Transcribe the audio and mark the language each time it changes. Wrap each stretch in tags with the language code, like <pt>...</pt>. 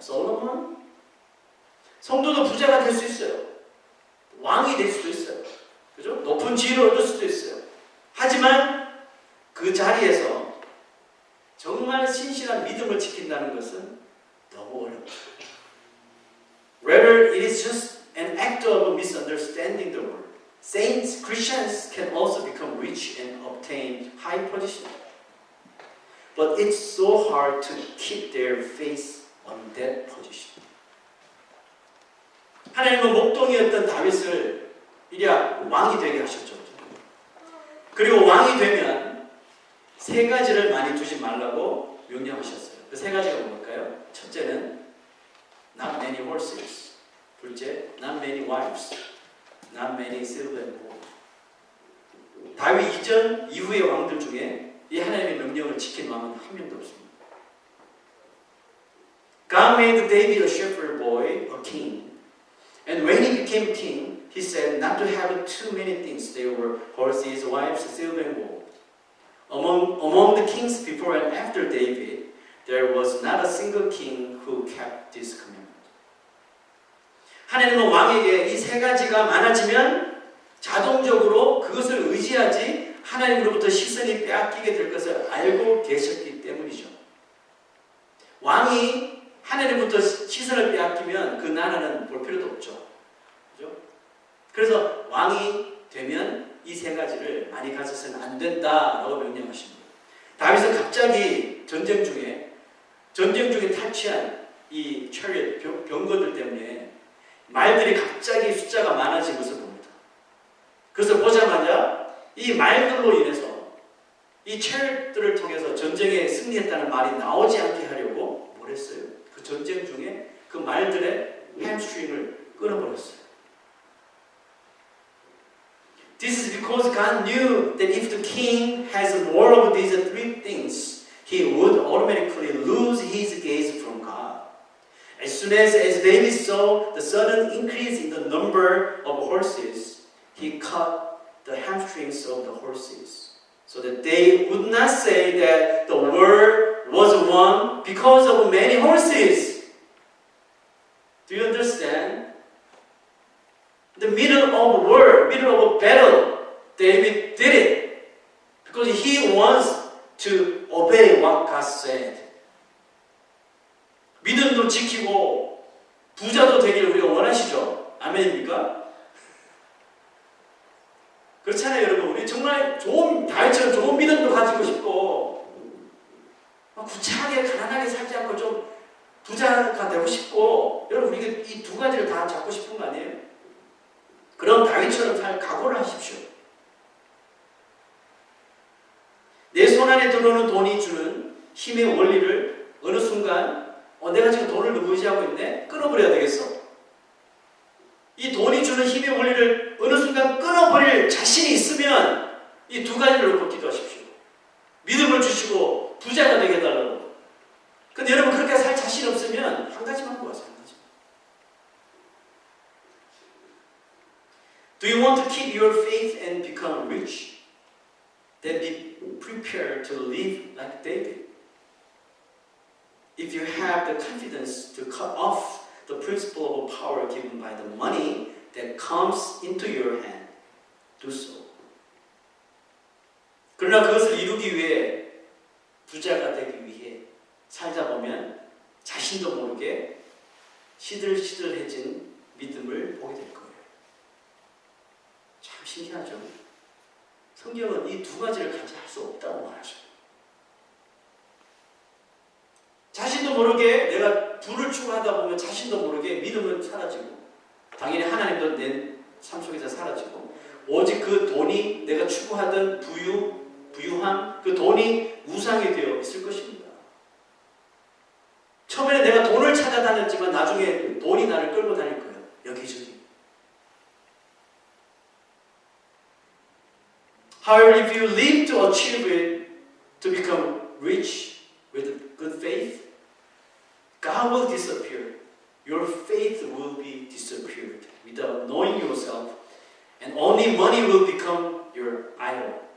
<ko>솔로몬, 성도도 부자가 될 수 있어요. 왕이 될 수도 있어요. 그죠? 높은 지위를 얻을 수도 있어요. 하지만 그 자리에서 정말 신실한 믿음을 지킨다는 것은 너무 어렵다.</ko> <en>Rather, it is just an act of misunderstanding the word. Saints, Christians can also become rich and obtain high position. But it's so hard to keep their faith on that position.</en> <ko>하나님은 목동이었던 다윗을 이리야 왕이 되게 하셨죠. 그리고 왕이 되면 세 가지를 많이 두지 말라고 명령하셨어요. 그 세 가지가 뭘까요? 첫째는</ko> <en>not many horses.</en> <ko>둘째,</ko> <en>not many wives. not many silver and gold.</en> <ko>다윗 이전 이후의 왕들 중에 이 하나님의 명령을 지킨 왕은 한 명도 없습니다.</ko> <en>God made David a shepherd boy, a king. And when he became king, he said not to have too many things. There were horses, wives, silver and gold. Among the kings before and after David, there was not a single king who kept this commandment.</en> <ko>하나님은 왕에게 이 세 가지가 많아지면 자동적으로 그것을 의지하지 하나님으로부터 시선이 빼앗기게 될 것을 알고 계셨기 때문이죠. 왕이 하나님부터 시선을 빼앗기면 그 나라는 볼 필요도 없죠. 그죠? 그래서 왕이 되면 이 세 가지를 많이 가져서는 안 된다라고 명령하십니다. 다윗은 갑자기 전쟁 중에 탈취한 이 chariot 병거들 때문에 말들이 갑자기 숫자가 많아진 것을 봅니다. 그래서 보자마자 이 말들로 인해서 이 chariot들을 통해서 전쟁에 승리했다는 말이 나오지 않게 하려고 뭘 했어요? 그 전쟁 중에 그 말들의 햄스트링을 끊어버렸어요.</ko> <en>This is because God knew that if the king has more of these three things, he would automatically lose his gaze from God. As soon as David saw the sudden increase in the number of horses, he cut the hamstrings of the horses, so that they would not say that the war was won because of many horses. Do you understand? In the middle of a war, middle of a battle, David did it because he wants to obey what God said.</en> <ko>믿음도 지키고 부자도 되기를 우리가 원하시죠? 아멘입니까? 그렇잖아요, 여러분. 우리 정말 다윗처럼 좋은 믿음도 가지고 싶고 구차하게 가난하게 살지 않고 좀 부자가 되고 싶고, 여러분 우리가 이 두 가지를 다 잡고 싶은 거 아니에요? 그럼 다윗처럼 살 각오를 하십시오. 내 손 안에 들어오는 돈이 주는 힘의 원리를 어느 순간 내가 지금 돈을 너무 의지하고 있네? 끊어버려야 되겠어. 이 돈이 주는 힘의 원리를 어느 순간 끊어버릴 자신이 있으면 이 두 가지를 놓고 기도하십시오. 믿음을 주시고 부자가 되게 해달라고. 근데 여러분 그렇게 살 자신 없으면 한 가지만 구하세요. 한 가지.</ko> <en>Do you want to keep your faith and become rich? Then be prepared to live like David. If you have the confidence to cut off the principle of power given by the money that comes into your hand, do so.</en> <ko>그러나 그것을 이루기 위해 부자가 되기 위해 살다 보면 자신도 모르게 시들시들해진 믿음을 보게 될 거예요. 참 신기하죠? 성경은 이 두 가지를 같이 할 수 없다고 말하죠. 자신도 모르게 내가 부를 추구하다 보면 자신도 모르게 믿음은 사라지고, 당연히 하나님도 내 삶 속에서 사라지고, 오직 그 돈이 내가 추구하던 부유함, 그 돈이 우상이 되어 있을 것입니다. 처음에는 내가 돈을 찾아다녔지만 나중에 돈이 나를 끌고 다닐 거예요. 여기저기.</ko> <en>However, if you live to achieve it, to become rich with good faith, God will disappear. Your faith will be disappeared without knowing yourself, and only money will become your idol.</en>